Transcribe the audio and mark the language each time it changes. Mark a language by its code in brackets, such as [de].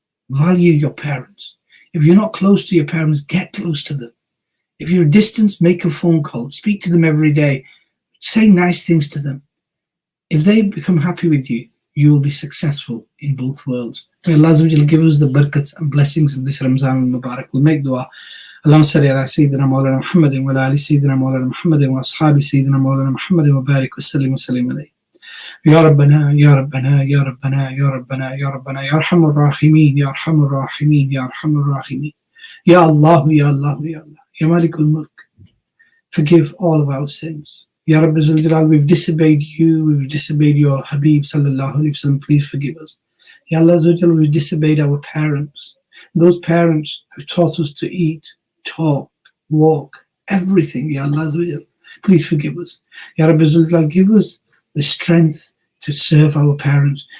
[en] Value your parents. If you're not close to your parents, get close to them. If you're distant, make a phone call. Speak to them every day. Say nice things to them. If they become happy with you, you will be successful in both worlds. May Allah Azza wa Jalla give us the barakats and blessings of this Ramzan al-Mubarak. We'll make dua. [ar] اللهم صل على سيدنا مولانا محمد وعلى آل سيدنا مولانا محمد وأصحاب سيدنا مولانا محمد وبارك وسلم وسلم عليه. يا ربنا يا ربنا يا ربنا يا ربنا يا ربنا يا أرحم الراحمين يا أرحم الراحمين يا أرحم الراحمين يا الله يا الله يا الله يا مالك الملك. [en] Forgive all of our sins. Ya Rabbi Zul Jalal, we've disobeyed you, we've disobeyed your Habib sallallahu alayhi wa sallam, please forgive us. Ya Allah Zul Jalal, we've disobeyed our parents, those parents who taught us to eat, talk, walk, everything. Ya Allah Azza wa Jalla, please forgive us. Ya Rabbi Zul Jalal, give us the strength to serve our parents.